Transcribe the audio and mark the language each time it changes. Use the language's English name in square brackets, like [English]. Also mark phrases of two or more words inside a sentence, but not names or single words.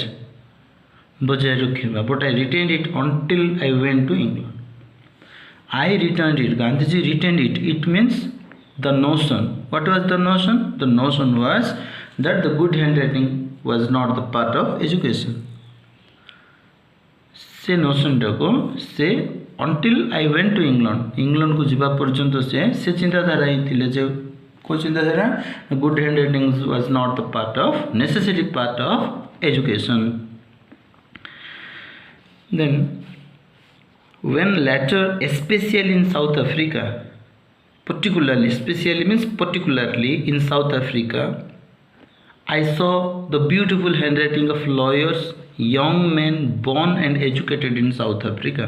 [English] But I retained it until I went to England. I returned it. Gandhiji retained it. It means the notion. What was the notion? The notion was that the good handwriting was not the part of education. [Odia] ସେ ନୋସନ ଟାକୁ ସେ [English] until I went to England [Odia] କୁ ଜୀବନ ପର୍ଯ୍ୟନ୍ତ ସେ ଚିନ୍ତାଧାରା ହିଁ ଥିଲେ ଯେ କୁ ଚିନ୍ତାଧାରା [English] good handwriting was not the part of necessary part of education. Then when later, especially in South Africa, particularly, especially means particularly in South Africa, I saw the beautiful handwriting of lawyers, young men born and educated in South Africa.